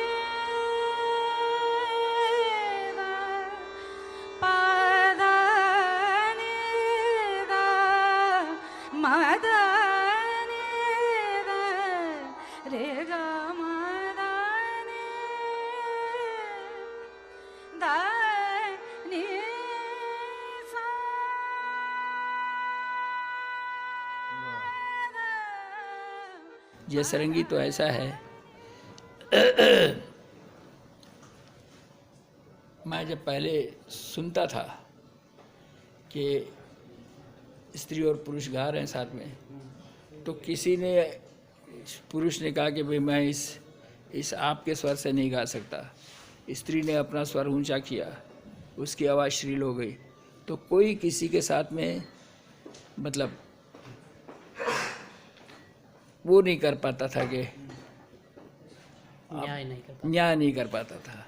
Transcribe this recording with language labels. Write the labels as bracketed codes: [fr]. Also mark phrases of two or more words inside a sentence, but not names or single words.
[hi] प ध नि ध म ध नि ध रे ग म ध नि ध नि सा ये सरंगी तो ऐसा है। मैं जब पहले सुनता था कि स्त्री और पुरुष गा रहे हैं साथ में, तो किसी ने, पुरुष ने कहा कि भाई मैं इस आपके स्वर से नहीं गा सकता, स्त्री ने अपना स्वर ऊंचा किया, उसकी आवाज़ श्रील हो गई, तो कोई किसी के साथ में मतलब वो नहीं कर पाता था कि न्याय नहीं कर पाता था।